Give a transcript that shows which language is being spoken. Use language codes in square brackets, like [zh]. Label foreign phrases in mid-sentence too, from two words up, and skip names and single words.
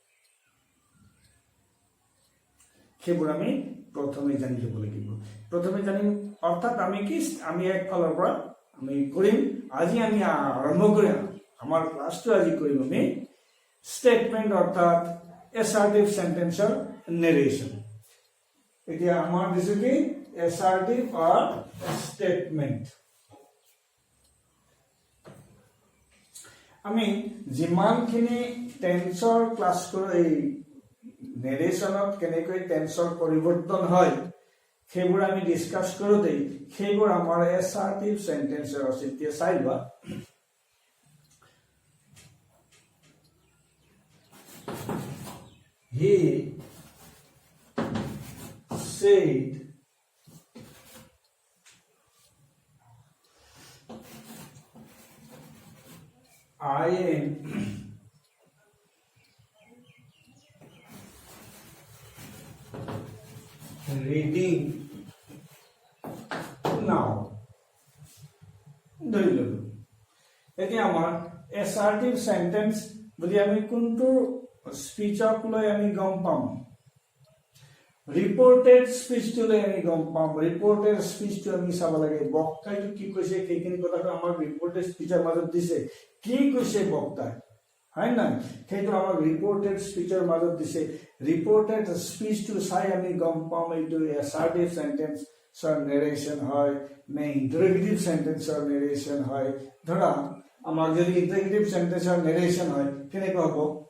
[as] সেইবোৰ আমি প্ৰথমে জানি ল'ব লাগিব প্ৰথমে জানিম অৰ্থাৎ আমি কি আমি এক ফালৰ পৰা আমি কৰিম আজি আমি আৰম্ভ কৰিম আমাৰ ক্লাছটো আজি কৰিম আমি স্টেটমেন্ট অৰ্থাৎ [en] assertive sentence narration [as] এতিয়া আমাৰ দিছে কি [en] assertive or statement [as] আমি যিমানখিনি টেন্সৰ ক্লাছ কৰি এই নেৰেশ্যনত কেনেকৈ টেন্সৰ পৰিৱৰ্তন হয় সেইবোৰ আমি ডিসকাস কৰোতেই সেইবোৰ আমাৰ [en] assertive sentence [as] আছে এতিয়া চাইবা [en] He said I am reading now. [as] ধৰি ললো এতিয়া আমাৰ [en] assertive sentence [as] বুলি আমি কোনটো স্পিচক লৈ আমি গম পাম [en] reported speech [as] লৈ আমি গম পাম [en] reported speech [as] আমি চাব লাগে বক্তাইটো কি কৈছে সেইখিনি কথাটো আমাৰ [en] reported speech [as] মাজত দিছে কি কৈছে বক্তাই হয় না সেইটো আমাৰ [en] reported speech [as] মাজত দিছে [en] reported speech [as] চাই আমি গম পাম এইটো [en] assertive sentence narration [as] হয় নে [en] interrogative sentence narration [as] হয় ধৰা আমাৰ যদি [en] interrogative sentence narration [as] হয় কেনেকুৱা হ'ব